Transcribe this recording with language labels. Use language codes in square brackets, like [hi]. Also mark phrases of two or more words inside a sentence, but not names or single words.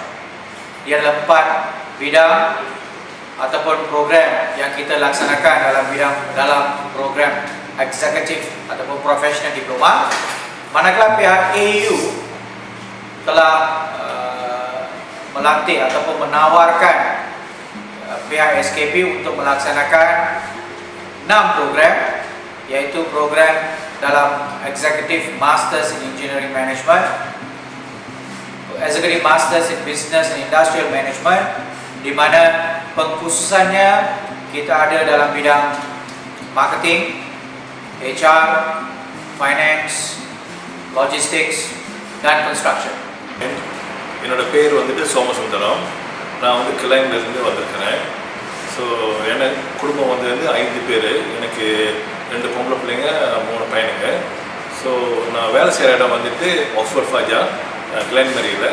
[ms] Dia adalah 4 bidang ataupun program yang kita laksanakan dalam program Executive ataupun Professional Diploma. Manakala pihak AU telah melantik ataupun menawarkan pihak SKP untuk melaksanakan 6 program, yaitu program dalam Executive Masters in Engineering Management, Executive Masters in Business and Industrial Management, di mana pengkhususannya kita ada dalam bidang [en] marketing, HR, finance, logistics [ms] dan construction. [ta] என்னோட பேர் வந்துட்டு சோமசுந்தரம். நான் வந்து கிளைம்லேருந்து வந்திருக்கிறேன். ஸோ எனக்கு குடும்பம் வந்து 5 பேர். எனக்கு 2 பொம்பளை பிள்ளைங்க, 3 பையனுங்க. ஸோ நான் வேலை செய்கிற இடம் வந்துட்டு ஆக்ஸ்ஃபோர்ட் ஃபாஜா கிளைன்மரியில்.